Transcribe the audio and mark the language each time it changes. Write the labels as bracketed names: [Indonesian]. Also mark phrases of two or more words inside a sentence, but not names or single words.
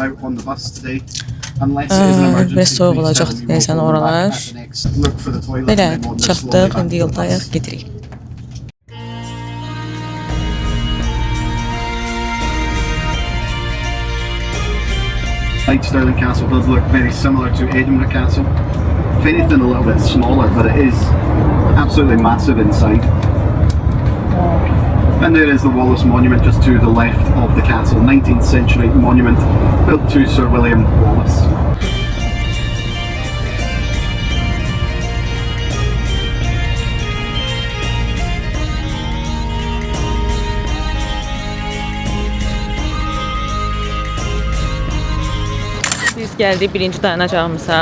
[Azerbaijani] Biraz soğuk olacaq deyəsən oralar. Belə çatdıq, indi yoldayıq, gedirik. [English] Stirling Castle does look very similar to Edinburgh Castle. If anything, a little bit smaller, but it is absolutely massive inside. And there is the Wallace Monument just to the left of the castle, 19th century monument built to Sir William Wallace. [Azerbaijani] Biz gəldik birinci dayanacağımıza.